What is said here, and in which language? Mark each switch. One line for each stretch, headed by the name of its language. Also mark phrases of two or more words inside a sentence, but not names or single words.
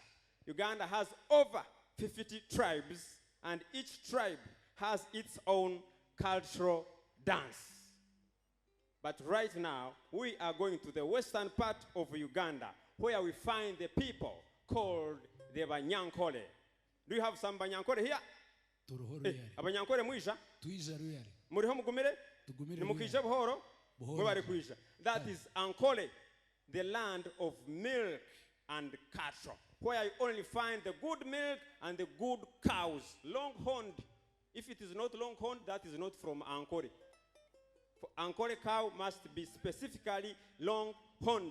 English: Uganda has over 50 tribes, and each tribe has its own cultural dance. But right now, we are going to the western part of Uganda, where we find the people called the Banyankole. Do you have some Banyankole here?
Nyankole: Abanyankole muisha? Muriho mugumire? Nimukisha buhoro? Mwebare kuisha.
English: That is Ankole, the land of milk and cattle, where you only find the good milk and the good cows. Long-horned. If it is not long-horned, that is not from Ankole. For Ankole cow must be specifically long-horned.